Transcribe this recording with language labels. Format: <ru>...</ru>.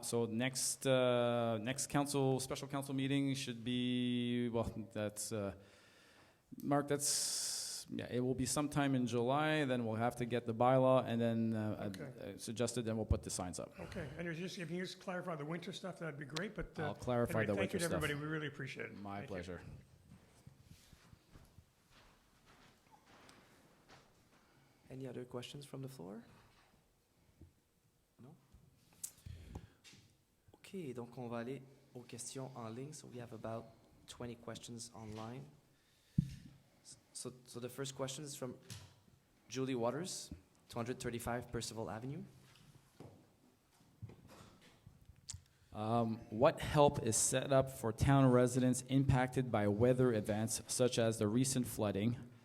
<en>So next special council meeting should be, that's, Mark, it will be sometime in July, then we'll have to get the bylaw, and then suggested, then we'll put the signs up. Okay, and if you can just clarify the winter stuff, that'd be great, but. I'll clarify the winter stuff. Thank you to everybody, we really appreciate it. My pleasure. Any other questions from the floor?</en> <fr>Non? OK, donc on va aller aux questions en ligne.</fr> <en>So we have about 20 questions online. So the first question is from Julie Waters, 235 Percival Avenue. What help is set up for town residents impacted by weather events such as the recent flooding?</en>